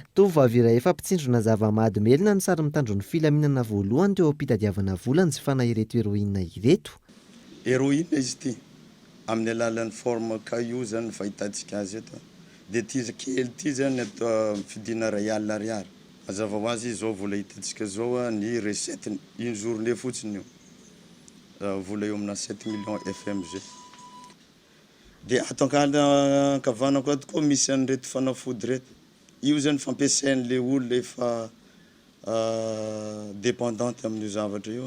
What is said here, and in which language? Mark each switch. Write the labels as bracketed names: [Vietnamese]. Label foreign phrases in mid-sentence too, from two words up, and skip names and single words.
[Malagasy] Tovovavy iray efa mpitsindrona zava-mahadomelina no sary mitandron'ny filaminana voalohany teo am-pitadiavana vola ny zifana ireto heroïne ireto. Héroïne izy ity amin'ny alalan'ny [French] forme caillou [Malagasy] zany fahitantsika azy eto. De ty kely ty zany atao fidina ray alina ariary. Mazava ho azy zao vola hitantsika zao ny [French] recette une journée [Malagasy] fotsiny io. Vola eo amina 7 millions FMG. De atao kavanako ato koa misy an'ireto fanafody reto. Io zany fampiasain'le olona efa dépendante amin'io zavatra io.